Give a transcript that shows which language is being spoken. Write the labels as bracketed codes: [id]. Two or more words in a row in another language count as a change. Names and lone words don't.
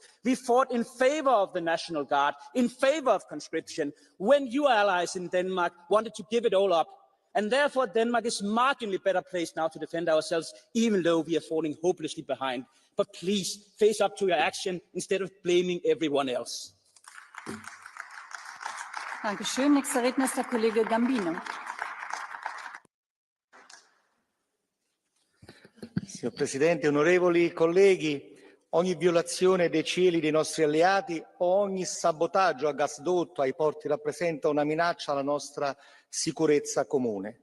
[en] We fought in favor of the National Guard, in favor of conscription, when your allies in Denmark wanted to give it all up. And therefore, Denmark is marginally better placed now to defend ourselves, even though we are falling hopelessly behind. But please, face up to your action instead of blaming everyone else. [de] Dankeschön. Nächster Redner ist der Kollege Gambino. [it] Signor Presidente, onorevoli colleghi, ogni violazione dei cieli dei nostri alleati o ogni sabotaggio a gasdotto ai porti rappresenta una minaccia alla nostra sicurezza comune.